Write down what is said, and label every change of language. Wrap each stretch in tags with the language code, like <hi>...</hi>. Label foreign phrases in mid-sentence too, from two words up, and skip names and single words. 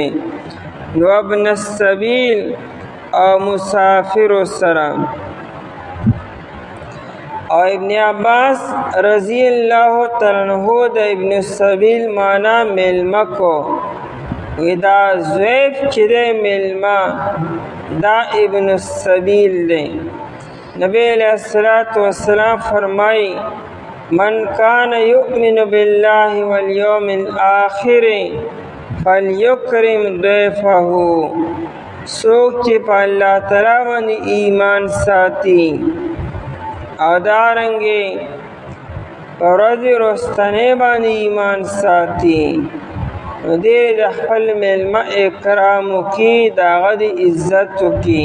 <ps>نو</ps> <ar>ابن السبیل</ar> <ps>او مسافر سره. او ابن عباس</ps> <ar>رضی الله تعالی عنہ</ar> <ps>د</ps> <ar>ابن السبیل</ar> <ps>معنا میلمه کو وی دا ضعیف چې دی میلمه دا</ps> <ar>ابن السبیل</ar> <ps>دی.</ps> <ar>نبی علیہ الصلوۃ والسلام فرمائی من کان یؤمن باللہ والیوم الآخر فلیکرم ضیفہ.</ar> <ps>څوک چې په الله تعالی باندې ایمان ساتي او دارنګې په ورځې وروستنۍ باندې ایمان ساتي نو دې د خپل میلمه اکرام وکړي، د هغه د عزت وکړي.</ps>